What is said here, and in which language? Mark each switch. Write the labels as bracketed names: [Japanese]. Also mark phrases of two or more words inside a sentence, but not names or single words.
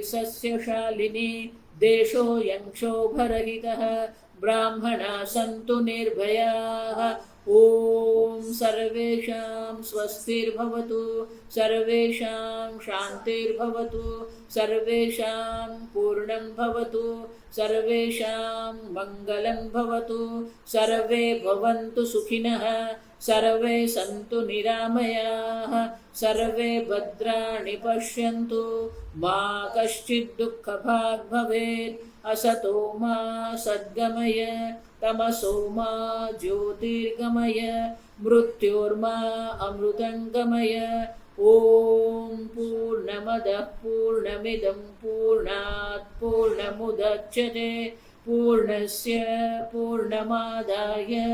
[Sanskrit] સસ્યશાલિની દેશો યંક્ષોભરહિતઃ બ્રાહ્મણા સંતુ નિર્ભયાઃ ઓમ સર્વેષાં સ્વસ્તિર્ભવતુ સર્વેષાં શાંતિર્ભવતુ સર્વેષાં પૂર્ણં ભવતુ સર્વેષાં મંગલં ભવતુ સર્વે ભવन्तુ સુખિનઃ સર્વે સંતુ નિરામયાઃ સર્વે ભદ્રાણિ પશ્યन्तુ મા કશ્ચિદ દુઃખભાગ ભવેत् असतो मा सद्गमय तमसो मा ज्योतिर्गमय मृत्योर्मा अमृतंगमय ओम पूर्णमदः पूर्णमिदं पूर्णात् पूर्णमुदच्यते पूर्णस्य पूर्णमादाय